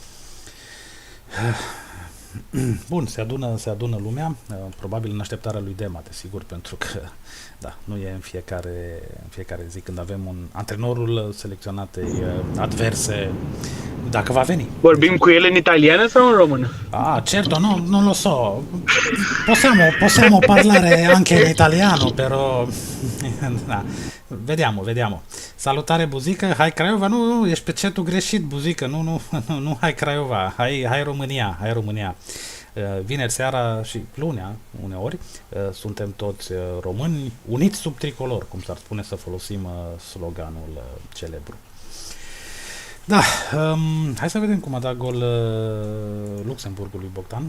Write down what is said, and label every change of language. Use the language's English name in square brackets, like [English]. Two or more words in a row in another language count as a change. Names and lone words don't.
[Romanian] Bun, se adună lumea, probabil în așteptarea lui Dema, desigur, pentru că da, nu e în fiecare zi când avem un antrenorul selecționate adverse, dacă va veni. Vorbim cu el în italiană sau în română? [Italian] Certo, non lo so. Possiamo parlare anche in italiano, però da. Vediamo. [Romanian] Salutare Buzică, hai Craiova, nu, ești pe chatul greșit Buzică, nu hai Craiova, hai România. Vineri seara și lunea, uneori, suntem toți români uniți sub tricolor, cum s-ar spune, să folosim sloganul celebru. Da, hai să vedem cum a dat gol Luxemburgului Bogdan.